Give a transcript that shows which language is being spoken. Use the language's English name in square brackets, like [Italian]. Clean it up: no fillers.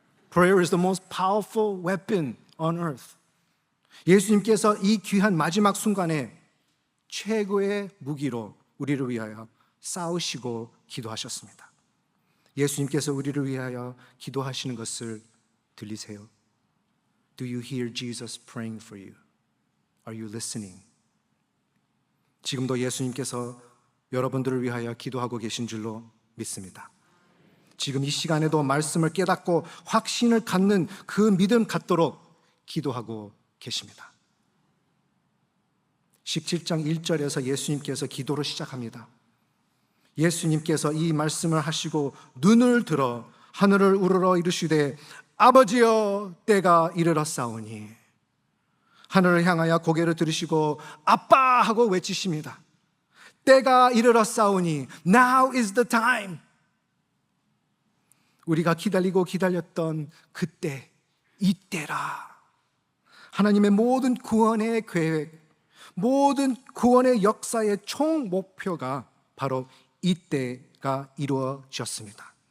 [English] Prayer is the most powerful weapon on earth. [Korean] 예수님께서 이 귀한 마지막 순간에 최고의 무기로 우리를 위하여 싸우시고 기도하셨습니다. 예수님께서 우리를 위하여 기도하시는 것을 들리세요? [English] Do you hear Jesus praying for you? Are you listening? [Korean] 지금도 예수님께서 여러분들을 위하여 기도하고 계신 줄로 믿습니다. 지금 이 시간에도 말씀을 깨닫고 확신을 갖는 그 믿음 갖도록 기도하고 계십니다. 17장 1절에서 예수님께서 기도를 시작합니다. 예수님께서 이 말씀을 하시고 눈을 들어 하늘을 우러러 이르시되 아버지여 때가 이르렀사오니, 하늘을 향하여 고개를 들으시고 아빠 하고 외치십니다. 때가 이르렀사오니, [English] Now is the time. [Korean] 우리가 기다렸던 그때, 이때라. 하나님의 모든 구원의 계획, 모든 구원의 역사의 총 목표가 바로 이때가 이루어졌습니다.